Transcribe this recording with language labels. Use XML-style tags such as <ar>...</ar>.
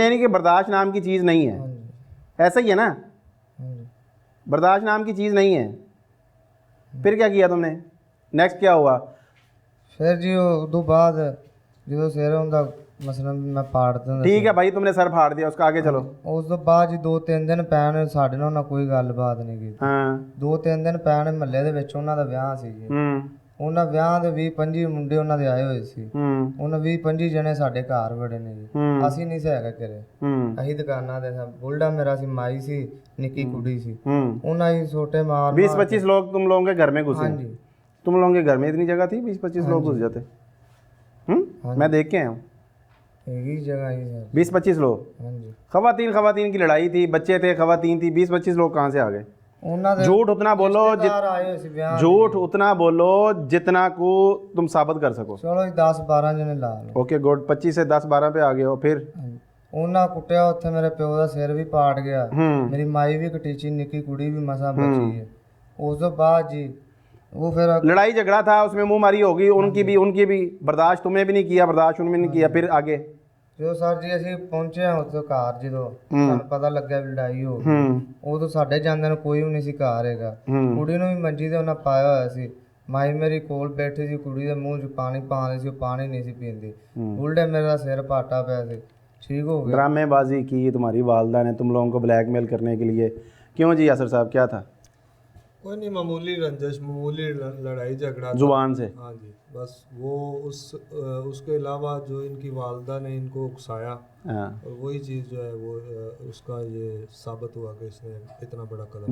<hi>यानी कि बर्दाश्त नाम की चीज़ नहीं है। ऐसा ही है ना? बर्दाश्त नाम की चीज़ नहीं है। फिर क्या किया तुमने, नेक्स्ट क्या हुआ?</hi> <pa>फिर जी उदू बाद जो सिर होंदा मसलन मैं पाड़ दिंदा।</pa> <hi>ठीक है भाई, तुमने सर फाड़ दिया, उसका आगे चलो।</hi> <pa>उस तो बाद जी 2-3 दिन पैन साढ़े ਨਾਲ कोई गलबात नहीं की।</pa> <hi>हाँ</hi> <pa>2-3 दिन पैन ਮਹੱਲੇ ਦੇ ਵਿੱਚ ਉਹਨਾਂ ਦਾ ਵਿਆਹ ਸੀ ਜੀ। ਉਹਨਾਂ ਵਿਆਹ ਦੇ 20-25 ਮੁੰਡੇ ਉਹਨਾਂ ਦੇ ਆਏ ਹੋਏ ਸੀ। ਉਹਨਾਂ 20-25 ਜਣੇ ਸਾਡੇ ਘਰ ਵੜੇ ਨੇ ਜੀ। ਅਸੀਂ ਨਹੀਂ ਸਹਿਗਾ ਕਰੇ, ਅਸੀਂ ਦੁਕਾਨਾਂ ਤੇ ਸਭ। ਬੁਲਡਾ ਮੇਰਾ ਸੀ, ਮਾਈ ਸੀ, ਨਿੱਕੀ ਕੁੜੀ ਸੀ। ਉਹਨਾਂ ਹੀ ਛੋਟੇ ਮਾਰ</pa> <hi>20-25 लोग तुम लोगों के घर में घुसे? हाँ जी। तुम लोगों के घर में इतनी जगह थी 20-25 लोग घुस जाते? मैं देख के आया हूँ। एक ही जगह ही सर, 20-25 लोग? हाँ जी। खवातीन की लड़ाई थी, बच्चे थे, खवातीन थी, 20-25 लोग कहाँ से आ गए? झूठ उतना बोलो, झूठ उतना बोलो जितना को तुम साबित कर सको।</hi> <pa>चलो 10-12 जने ला लो।</pa> <hi>ओके गुड, 25 से 10-12 पे आ गए हो। फिर</hi> <pa>ਉਹਨਾਂ ਕੁੱਟਿਆ ਉੱਥੇ, ਮੇਰੇ ਪਿਓ ਦਾ ਸਿਰ ਵੀ ਪਾੜ ਗਿਆ, ਮੇਰੀ ਮਾਈ ਵੀ ਕਟੀਚੀ, ਨਿੱਕੀ ਕੁੜੀ ਵੀ ਮਸਾਂ ਬਚੀ ਹੈ। ਉਸ ਤੋਂ ਬਾਅਦ ਜੀ</pa> <hi>वो फिर लड़ाई झगड़ा था, उसमें मुंह मारी होगी, उनकी भी बर्दाश्त तुमने भी नहीं किया, बर्दाश्त उन्होंने नहीं किया। फिर आगे</hi> <pa>जो सर जी ਅਸੀਂ ਪਹੁੰਚੇ ਹਾਂ ਉੱਥੇ ਘਰ, ਜਦੋਂ ਸਾਨੂੰ ਪਤਾ ਲੱਗਿਆ ਵੀ ਲੜਾਈ ਹੋ ਗਈ, ਉਦੋਂ ਸਾਡੇ ਜਾਂਦਿਆਂ ਨੂੰ ਕੋਈ ਵੀ ਨਹੀਂ ਸੀ ਘਰ ਹੈਗਾ। ਕੁੜੀ ਨੂੰ ਵੀ ਮੰਜੀ ਤੇ ਉਹਨਾਂ ਪਾਇਆ ਹੋਇਆ ਸੀ, ਮਾਈ ਮੇਰੀ ਕੋਲ ਬੈਠੀ ਸੀ, ਕੁੜੀ ਦੇ ਮੂੰਹ 'ਚ ਪਾਣੀ ਪਾਉਂਦੀ ਸੀ, ਉਹ ਪਾਣੀ ਨਹੀਂ ਸੀ ਪੀਂਦੀ। ਉਲਟੇ ਮੇਰਾ ਸਿਰ ਪਾਟਾ ਪਿਆ ਸੀ,</pa> <hi>ठीक हो गया। ड्रामेबाजी की तुम्हारी वालदा ने तुम लोगों को ब्लैकमेल करने के लिए, क्यों जी यासर साहब, क्या था? कोई नहीं, मामूली रंजिश, मामूली लड़ाई झगड़ा था। जुबान से। हाँ जी, बस वो उसके अलावा जो इनकी वालदा ने इनको उकसाया, हाँ। और वही चीज़ जो है वो उसका ये साबित हुआ कि इसने इतना बड़ा कदम।</hi>